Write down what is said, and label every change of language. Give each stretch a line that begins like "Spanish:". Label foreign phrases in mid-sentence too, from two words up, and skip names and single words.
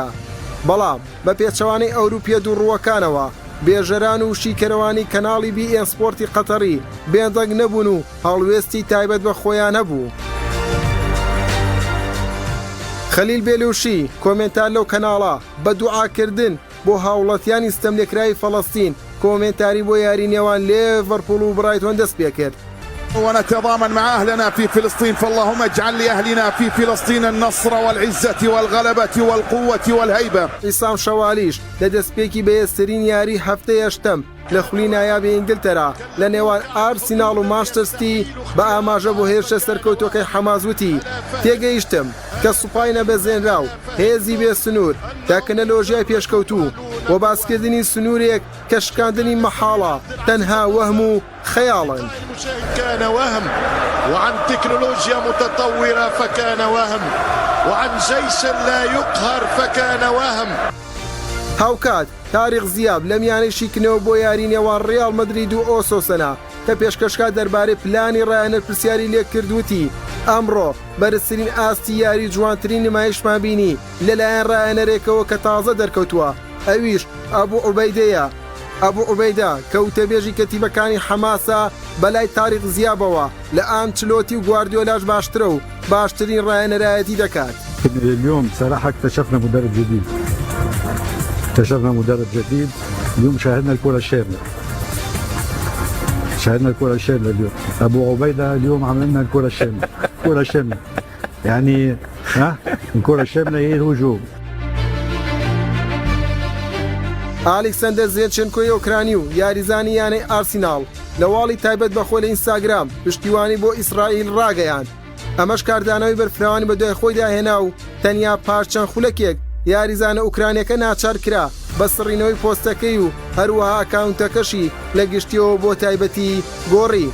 Central Kurdish: بەڵام بە پێچەوانەی ئەوروپیە دووڕووەکانەوە بێژەران و شیکەرەوانی کەناڵی BN سپۆرتی قەتەری بێدەنگ نەبوون و هەڵوێستی تایبەت بە خۆیان هەبوو. خەلیل بێلوشی کۆمنتار لەو کەناڵە بە دوعاکردن بۆ هاوڵەتیانی ستەملێکرای فەڵەستین کۆمنتاری بۆ یاری نێوان لێڤەرپوڵ و برایتۆن دەست پێ کرد.
Arabic: ونتضامن مع أهلنا في فلسطين فاللهم اجعل لأهلنا في فلسطين النصر والعزة والغلبة والقوة والهيبة.
Central Kurdish: ئیسام شەوالیش لە دەستپێکی بەهێزترین یاری هەفتەی هەشتەم لە خولی نایابی ئینگلتەرا لە نێوان ئارسیناڵ و مانچستەر سیتی بە ئاماژە بۆ هێرشە سەرکەوتوەکەی حەمازوتی تێگەیشتم کە سوپای نەبەزێنرا و هێزی بێ سنوور تاکنەلۆژیای پێشکەوتوو و باسکردنی سنوورێک کە شکاندنی مەحاڵە تەنها وەهم و خەیاڵن.
Arabic: كان وهم وعن تكنولوجيا متطورة فكان وهم وعن جيش لا يقهر فكان وهم.
Central Kurdish: هاوکات تاریخ زیاب لە میانەی شیکنەوە بۆ یاری نێوان ڕیال مەدرید و ئۆسۆسەنا کە پێشکەشکات دەربارەی پلانی ڕایەنەر پرسیاری لێ کردووتی ئەمڕۆ بەرزترین ئاستی یاری جوانترین نمایشمان بینی لەلایەن ڕایەنەرێکەوە کە تازە دەرکەوتووە، ئەویش ئەبوو عوبەیدەیە. ئەبوو عوبەیدا کەوتەبێژی کەتیبەکانی حەماسە بەلای تاریخ زیابەوە لە ئانچلۆتی و گواردیۆلاش باشترە و باشترین ڕایەنەرایەتی دەکات.
Arabic: اليوم صراحة اكتشفنا مدرب جديد. اليوم شاهدنا الكرة الشاملة اليوم. أبو عبيدة اليوم عملنا الكرة الشاملة. يعني الكرة الشاملة هي الهجوم.
Central Kurdish: ئالێکسەندەر زێنچێنکۆی ئۆکرانی و یاریزانی یانەی ئارسیناڵ لە واڵی تایبەت بەخۆ لە ئینستاگرام پشتیوانی بۆ ئیسرائیل ڕاگەیاند. ئەمەش کاردانەوەی بەرفراوانی بە دوای خۆی داهێنا و تەنیا پاش چەند خولەکێک یاریزانە ئوکرانیەکە ناچار کرا بە سڕینەوەی پۆستەکەی و هەروەها ئەکاونتەکەشی لە گشتیەوە بۆ تایبەتی گۆڕی.